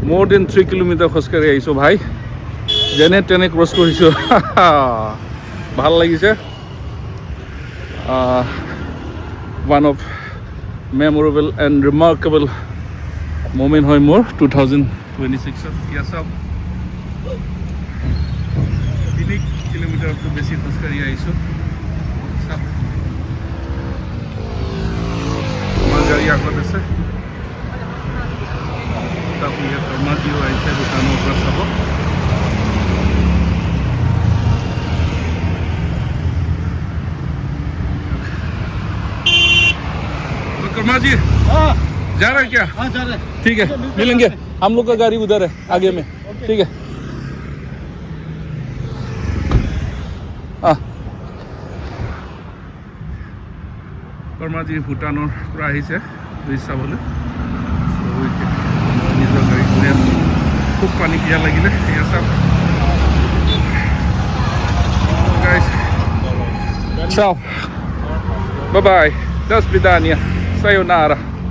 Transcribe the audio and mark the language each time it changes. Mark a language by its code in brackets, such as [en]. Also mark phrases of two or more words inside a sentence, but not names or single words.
[en] more than 3 [as] কিলোমিটাৰ খোজকাঢ়ি আহিছোঁ ভাই যেনে তেনে ক্ৰছ কৰিছোঁ ভাল লাগিছে [en] one of memorable and remarkable moment [as] হয় মোৰ 2026 ইয়াৰ চাওক 3 কিলোমিটাৰতকৈ বেছি খোজকাঢ়ি আহিছোঁ চাওক আমাৰ গাড়ী আগত আছে তাকো ইয়াত কৰ্মাজিও আহিছে দোকানৰ পৰা চাব [hi] कर्मा जी जा रहे हैं क्या? हाँ जा रहे हैं। ठीक है मिलेंगे हम लोग का गाड़ी उधर है आगे में ठीक है कर्मा जी [as] भूटानर পৰা আহিছে ব্ৰিজ চাবলৈ নিজৰ গাড়ী লৈ আছোঁ খুব পানী পিয়া লাগিলে এয়া চাওক [hi] guys ciao [en] bye bye [ru] до свидания [hi] sayonara